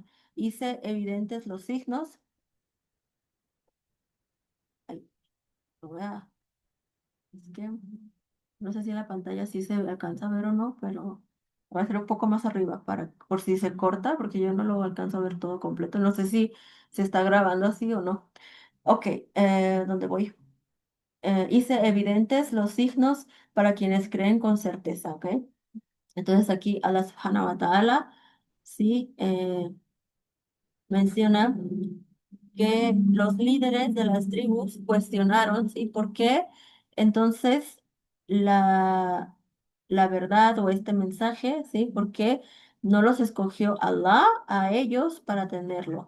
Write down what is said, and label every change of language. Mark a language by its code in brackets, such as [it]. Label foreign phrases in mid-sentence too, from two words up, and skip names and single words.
[es] Hice evidentes los signos. Ay, lo voy a- es que no sé si en la pantalla sí se alcanza a ver o no, pero voy a hacer un poco más arriba para, por si se corta, porque yo no lo alcanzo a ver todo completo. No sé si se está grabando así o no. Ok, ¿dónde voy? Hice evidentes los signos para quienes creen con certeza, ¿ok? Entonces aquí [ar] الله سبحانه وتعالى [es] sí menciona que los líderes de las tribus cuestionaron, ¿sí? ¿Por qué entonces la, la verdad o este mensaje, ¿sí? ¿Por qué no los escogió Alá a ellos para tenerlo?